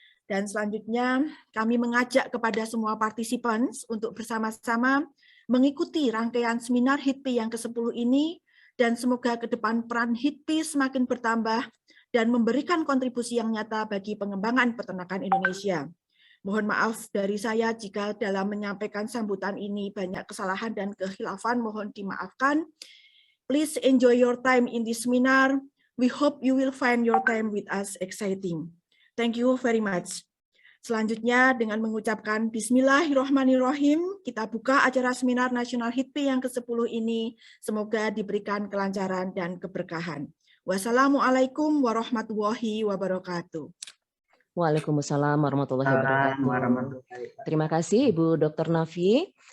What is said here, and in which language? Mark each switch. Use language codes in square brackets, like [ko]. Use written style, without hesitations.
[id] Dan selanjutnya kami mengajak kepada semua partisipan untuk bersama-sama mengikuti rangkaian seminar HITPI yang ke-10 ini, dan semoga ke depan peran HITPI semakin bertambah dan memberikan kontribusi yang nyata bagi pengembangan peternakan Indonesia. Mohon maaf dari saya jika dalam menyampaikan sambutan ini banyak kesalahan dan kekhilafan, mohon dimaafkan. [en] Please enjoy your time in this seminar. We hope you will find your time with us exciting. Thank you very much. [id] Selanjutnya dengan mengucapkan Bismillahirrahmanirrahim, kita buka acara seminar nasional HITPI yang ke-10 ini. Semoga diberikan kelancaran dan keberkahan. Wassalamualaikum warahmatullahi wabarakatuh. Waalaikumsalam warahmatullahi wabarakatuh. Terima kasih Ibu Dr. Nafi.